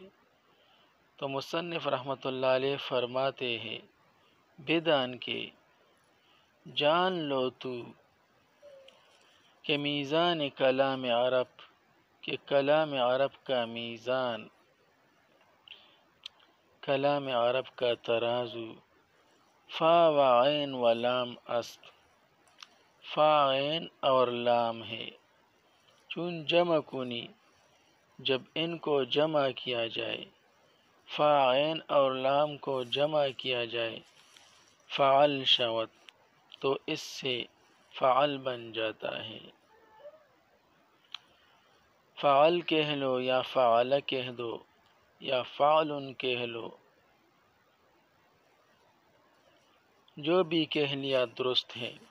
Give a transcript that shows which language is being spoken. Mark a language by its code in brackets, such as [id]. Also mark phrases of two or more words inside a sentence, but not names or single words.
[ur] تو مصنف رحمۃ اللہ علیہ فرماتے ہیں: [fa] بدان کے [ur] جان لو تو کہ [fa] میزان کلام عرب، [ur] کہ کلام عرب کا میزان، کلام عرب کا ترازو، [fa] فا و عین و لام است، [ur] فا، عین اور لام ہے، [fa] چون جمع کنی، [ur] جب ان کو جمع کیا جائے، فا، عین اور لام کو جمع کیا جائے، [fa] فعل شود، [ur] تو اس سے فعل بن جاتا ہے۔ فعل کہہ لو یا فعل کہہ دو یا فعل کہہ لو، جو بھی کہہ لیا درست ہے۔